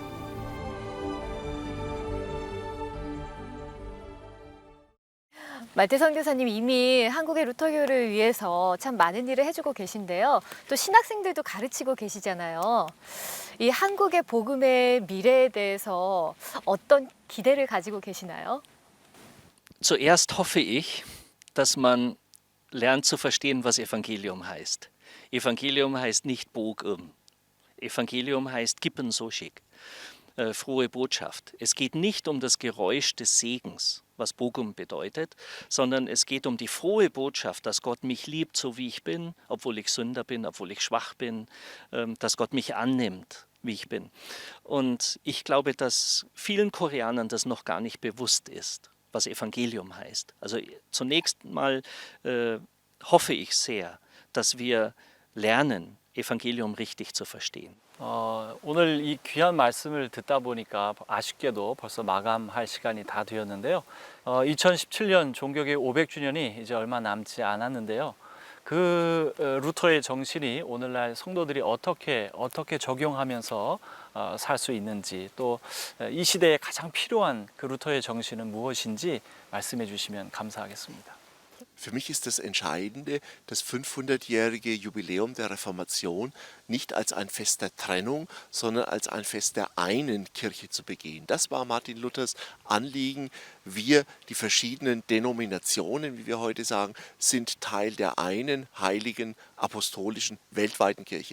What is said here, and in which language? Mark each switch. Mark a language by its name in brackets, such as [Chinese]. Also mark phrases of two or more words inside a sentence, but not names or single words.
[Korean] 말태 선교사님 이미 한국의 루터교를 위해서 참 많은 일을 해주고 계신데요. 또 신학생들도 가르치고 계시잖아요. 이 한국의 복음의 미래에 대해서 어떤 기대를 가지고 계시나요? [German] Zuerst hoffe ich, dass man lernt zu verstehen, was Evangelium heißt. Evangelium heißt nicht Bogum. Evangelium heißt Kippensoschik. Frohe Botschaft. Es geht nicht um das Geräusch des Segens, was Bogum bedeutet, sondern es geht um die frohe Botschaft, dass Gott mich liebt, so wie ich bin, obwohl ich Sünder bin, obwohl ich schwach bin, dass Gott mich annimmt, wie ich bin. Und ich glaube, dass vielen Koreanern das noch gar nicht bewusst ist, was Evangelium heißt. Also zunächst mal hoffe ich sehr, dass wir lernen, Evangelium richtig zu verstehen. [Korean] 오늘 이 귀한 말씀을 듣다 보니까 아쉽게도 벌써 마감할 시간이 다 되었는데요. 2017년 종교개혁 500주년이 이제 얼마 남지 않았는데요. 그 루터의 정신이 오늘날 성도들이 어떻게 적용하면서 살 수 있는지 또 이 시대에 가장 필요한 그 루터의 정신은 무엇인지 말씀해 주시면 감사하겠습니다. [German] Für mich ist das Entscheidende, das 500-jährige Jubiläum der Reformation nicht als ein Fest der Trennung, sondern als ein Fest der einen Kirche zu begehen. Das war Martin Luthers Anliegen. Wir, die verschiedenen Denominationen, wie wir heute sagen, sind Teil der einen heiligen, apostolischen, weltweiten Kirche.